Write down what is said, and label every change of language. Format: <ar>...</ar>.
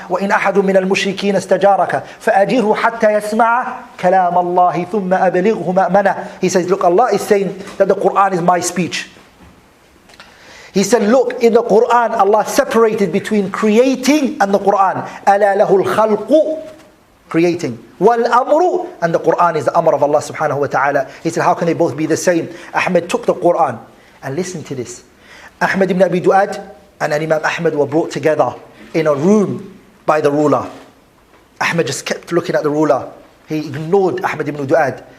<ar>وَإِنْ أَحَدٌ مِّنَ الْمُشْرِكِينَ اسْتَجَارَكَ فَأَجِرْهُ حَتَّى يَسْمَعَ كَلَامَ اللَّهِ ثُمَّ أَبْلِغْهُ مَأْمَنَهُ.</ar> <en>He says, look, Allah is saying that the Quran is my speech. He said, look, in the Quran, Allah separated between creating and the Quran.</en> <ar>أَلَا لَهُ الْخَلْقُ, creating.</ar> <en>وَالْأَمْرُ, and the Quran is the amr of Allah subhanahu wa ta'ala. He said, how can they both be the same? Ahmad took the Quran. And listen to this. Ahmad ibn Abi Du'ad and Imam Ahmad were brought together in a room by the ruler. Ahmad just kept looking at the ruler. He ignored Ahmad ibn Du'ad.</en>